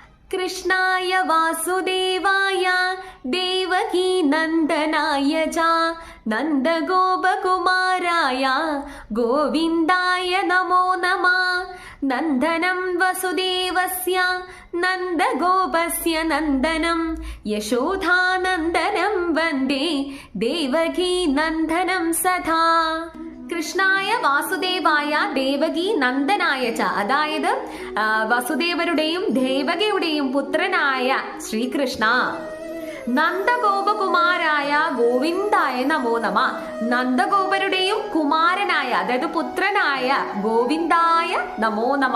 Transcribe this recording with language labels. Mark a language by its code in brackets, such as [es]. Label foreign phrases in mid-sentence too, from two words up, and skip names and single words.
[sa] कृष्णाय वासुदेवाय देवकी नन्दनाय च नन्दगोपकुमाराय गोविन्दाय नमो नमः। नन्दनं वसुदेवस्य नन्दगोपस्य नन्दनं यशोधानन्दनं वन्दे देवकी नन्दनं सदा। കൃഷ്ണായ വാസുദേവായ ദേവകി നന്ദനായ ച, [ml] അതായത് വസുദേവരുടെയും ദേവകിയുടെയും പുത്രനായ ശ്രീകൃഷ്ണ. [sa] നന്ദഗോപകുമാരായ ഗോവിന്ദായ നമോ നമ. [ml] നന്ദഗോപരുടെയും കുമാരനായ, അതായത് പുത്രനായ [sa] ഗോവിന്ദായ നമോ നമ.